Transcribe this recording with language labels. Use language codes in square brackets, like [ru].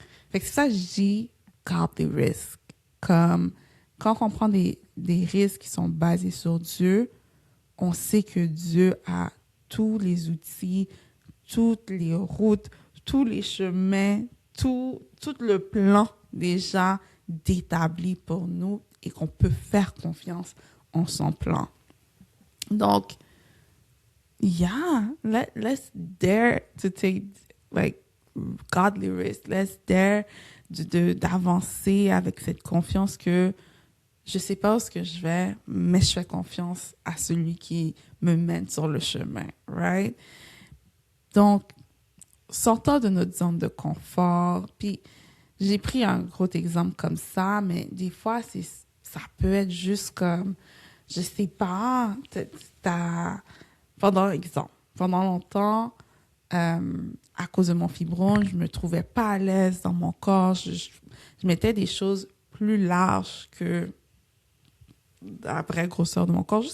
[fr] Fait que c'est ça que je dis, garde des risques. Comme quand on prend des risques qui sont basés sur Dieu, on sait que Dieu a tous les outils, toutes les routes, tous les chemins, tout le plan déjà d'établi pour nous et qu'on peut faire confiance en son plan. [en] Donc, yeah, let's dare to take like godly risk. Let's dare [fr] d'avancer avec cette confiance que je sais pas où ce que je vais, mais je fais confiance à celui qui me mène sur le chemin, right? Donc, sortant de notre zone de confort, puis j'ai pris un gros exemple comme ça, mais des fois, ça peut être juste comme, je sais pas, pendant longtemps, à cause de mon fibrome, je me trouvais pas à l'aise dans mon corps, je mettais des choses plus larges que la vraie grosseur de mon corps.